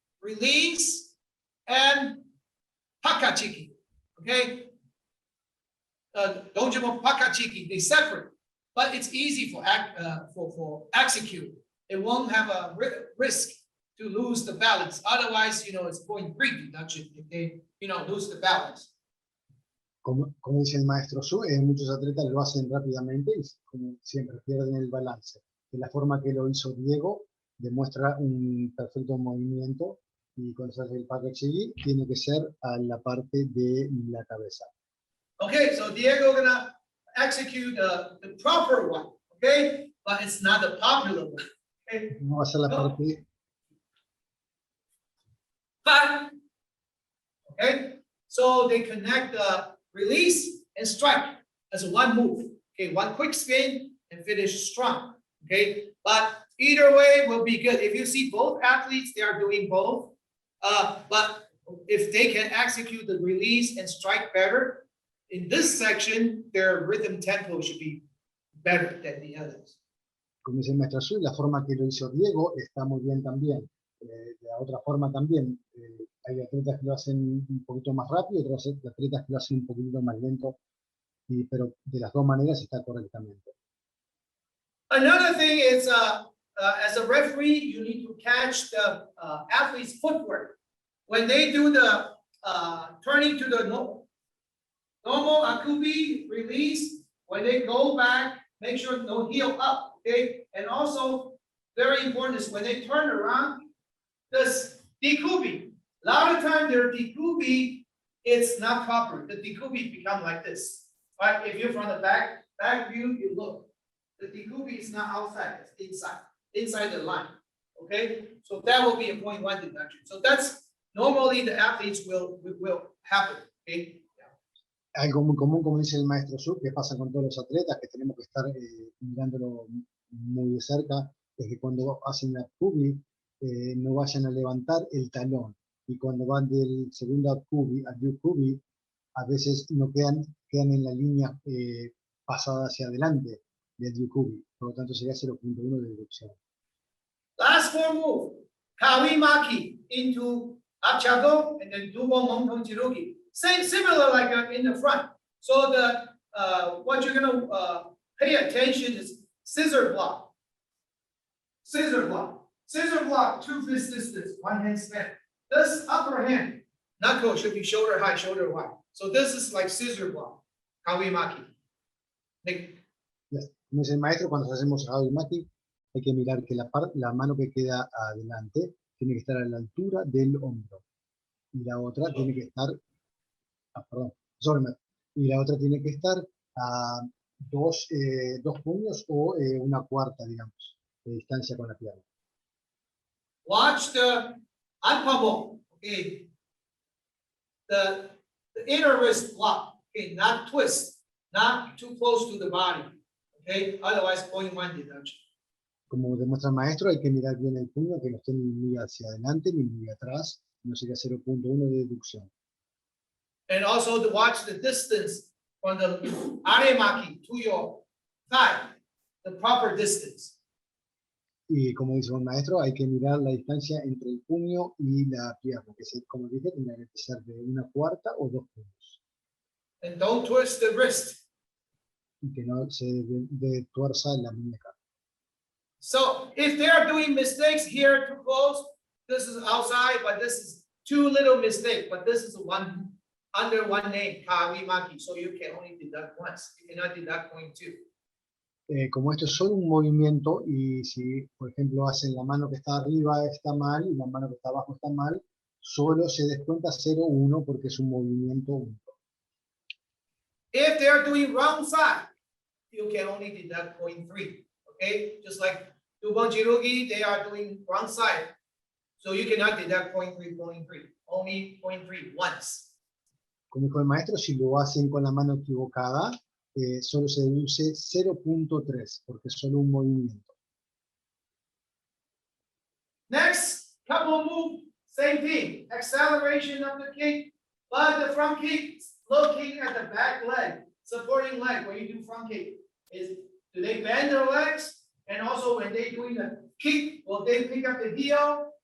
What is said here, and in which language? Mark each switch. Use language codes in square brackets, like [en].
[en] Release and hakachiki, okay? Dojimo Pakachiki, they separate, but it's easy for execute. It won't have a risk to lose the balance. Otherwise, it's 0.3 deduction if they, lose the balance. [es] Como dice el maestro Su, muchos atletas lo hacen rápidamente y como siempre pierden el balance. De la forma que lo hizo Diego, demuestra un perfecto movimiento y cuando se hace el package tiene que ser a la parte de la cabeza. [en] Okay, so Diego gonna execute the proper one, okay? But it's not the popular one. Okay? [es] No va a ser la No. parte. [en] But, okay, so they connect the release and strike as one move. Okay, one quick spin and finish strong. Okay, but either way will be good. If you see both athletes, they are doing both. But if they can execute the release and strike better, in this section, their rhythm tempo should be better than the others. [es] Como dice el maestro Su, la forma que lo hizo Diego está muy bien también. De la otra forma también, hay atletas que lo hacen un poquito más rápido, otros atletas que lo hacen un poquito más lento, pero de las dos maneras está correctamente. [en] Another thing is, as a referee, you need to catch the athlete's footwork. When they do the turning to the normal akubi release, when they go back, make sure no heel up, okay? And also, very important is when they turn around, this dekubi. A lot of time their dekubi, it's not proper. The dekubi become like this. Right? If you're from the back view, you look. The dekubi is not outside, it's inside the line. Okay, so that will be a 0.1 deduction. So that's normally the athletes will happen. Okay. [es] Algo muy común, como dice el maestro Su, que pasa con todos los atletas, que tenemos que estar mirándolo muy de cerca, es que cuando hacen la cubi, no vayan a levantar el talón. Y cuando van del segundo cubi al cubi, a veces no quedan en la línea pasada hacia adelante del cubi. Por lo tanto, sería 0.1 de deducción. [en] Last four move, Kawimaki into Achago and then Dubo Montong Jirugi. Same, similar like in the front. So the what you're gonna pay attention is scissor block. Scissor block. Scissor block, 2 fist distance, one hand span. This upper hand, knuckle should be shoulder high, shoulder wide. So this is like scissor block, Kawimaki. Yes. [es] Como dice el maestro, cuando hacemos Kawimaki, hay que mirar que la mano que queda adelante tiene que estar a la altura del hombro. Y la otra tiene que estar, y la otra tiene que estar a dos puños o una cuarta, digamos, de distancia con la pierna. [en] Watch the anpamo, okay. The inner wrist block, okay, not twist, not too close to the body, okay. Otherwise, 0.1 deduction. [es] Como demuestra el maestro, hay que mirar bien el puño, que no esté ni muy hacia adelante ni muy atrás, no sería 0.1 de deducción. [en] And also to watch the distance from the aremaki to your thigh, the proper distance. [es] Y como dice el maestro, hay que mirar la distancia entre el puño y la pierna, que como dije, tendría que ser de una cuarta o 2 puños. [en] And don't twist the wrist. [es] Y que no se tuerza la muñeca. [en] So if they are doing mistakes here too close, this is outside, but this is too little mistake, but this is one under one name, Kawimaki, so you can only deduct once, you cannot deduct 0.2. [es] Como esto es solo un movimiento y si, por ejemplo, hacen la mano que está arriba está mal y la mano que está abajo está mal, solo se descuenta 0.1 porque es un movimiento único. [en] If they are doing wrong side, you can only deduct 0.3, okay? Just like Dubon Jirugi, they are doing wrong side, so you cannot deduct 0.3, only 0.3 once. [es] Como dijo el maestro, si lo hacen con la mano equivocada, solo se deduce 0.3, porque es solo un movimiento. [en] Next, couple move, same thing, acceleration of the kick, but the front kick, looking at the back leg, supporting leg, when you do front kick, do they bend their legs? And also when they doing the kick, will they pick up the heel?